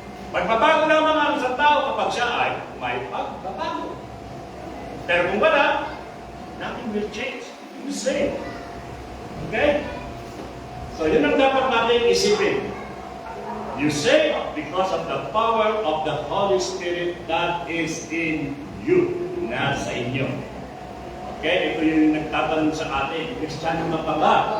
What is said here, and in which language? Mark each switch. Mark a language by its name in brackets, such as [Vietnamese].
[Filipino] Magbabago lamang ang isang tao kapag siya ay may pagbabago. Pero kung wala, [English] nothing will change. You same. Okay? [Filipino] So yun ang dapat natin isipin. [English] You say because of the power of the Holy Spirit that is in you, [Filipino] nasa inyo. [English] Okay? [Filipino] Ito yung nagtatanong sa atin, Kristiyano ka pa ba?